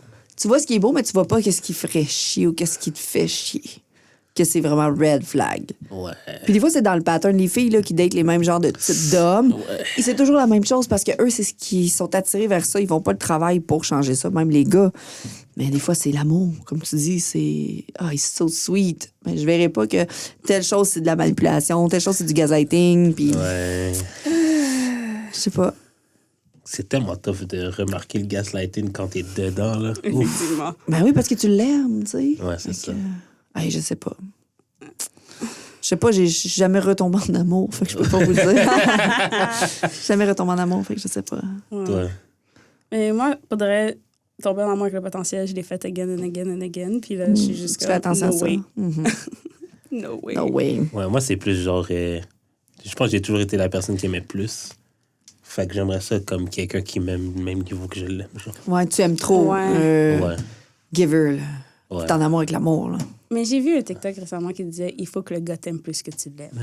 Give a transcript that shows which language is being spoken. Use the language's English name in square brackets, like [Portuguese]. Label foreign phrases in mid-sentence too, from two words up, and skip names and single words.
[French] Tu vois ce qui est beau, mais tu vois pas qu'est-ce qui ferait chier ou qu'est-ce qui te fait chier. Que c'est vraiment [English] red flag. [French] Ouais. Puis des fois, c'est dans le pattern. Les filles là, qui datent les mêmes genres de types d'hommes, et c'est toujours la même chose parce que eux, c'est ce qui sont attirés vers ça. Ils vont pas le travail pour changer ça, même les gars. Mais des fois, c'est l'amour. Comme tu dis, c'est « Ah, [English] it's so sweet ». [French] Mais je verrais pas que telle chose, c'est de la manipulation, telle chose, c'est du gaslighting. Puis, Ouais. je sais pas. C'est tellement tough de remarquer le gaslighting quand t'es dedans, là. Ouf. Effectivement. Ben oui, parce que tu l'aimes, tu sais. Ouais, c'est Fait ça. que, hey, je sais pas. Je sais pas, j'ai jamais retombé en amour, fait que je peux pas vous le dire. J'ai jamais retombé en amour, fait que je sais pas. Ouais. Mais moi, faudrait tomber en amour avec le potentiel. Je l'ai fait [English] again and again and again. [French] Puis là, je suis juste Tu comme, fais attention [English] no [French] à ça. [English] way. Mhm. No way. No way. [French] Ouais, moi, c'est plus genre. Je pense que j'ai toujours été la personne qui aimait plus. Fait que j'aimerais ça comme quelqu'un qui m'aime du même niveau que je l'aime. Genre. Ouais, tu aimes trop. Ouais. Ouais. Giver, là. Ouais. T'es en amour avec l'amour, là. Mais j'ai vu un TikTok récemment qui disait il faut que le gars t'aime plus que tu l'aimes.